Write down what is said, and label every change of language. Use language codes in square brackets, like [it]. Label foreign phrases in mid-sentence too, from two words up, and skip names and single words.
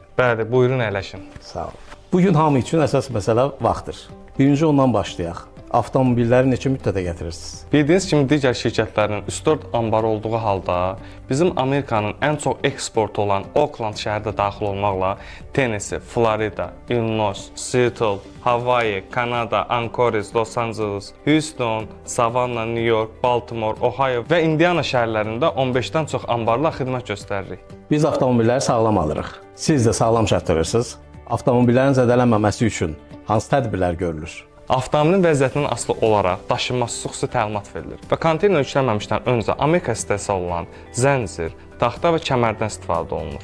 [az] Bəli, buyurun əyləşin. Sağ olun. Bugün hamı üçün əsas məsələ vaxtdır. Birinci ondan başlayaq. Avtomobilləri neçə müddətə gətirirsiniz? Bildiyiniz kimi digər şirkətlərin 3-4 ambar olduğu halda bizim Amerikanın ən çox eksportu olan Oakland şəhərdə daxil olmaqla Tennessee, Florida, Illinois, Seattle, Hawaii, Kanada, Anchorage, Los Angeles, Houston, Savannah, New York, Baltimore, Ohio və Indiana şəhərlərində 15-dən çox ambarla xidmət göstəririk. Biz avtomobilləri sağlam alırıq. Siz də sağlam çatdırırsınız. Avtomobillərin zədələnməməsi üçün hansı tədbirlər görülür? Avtomobilin vəziyyətindən asılı olaraq daşınması xüsusi təlimat verilir və konteyner yüklənməmişdən öncə Amerika istehsal olunan zəncir, taxta və kəmərdən istifadə olunur.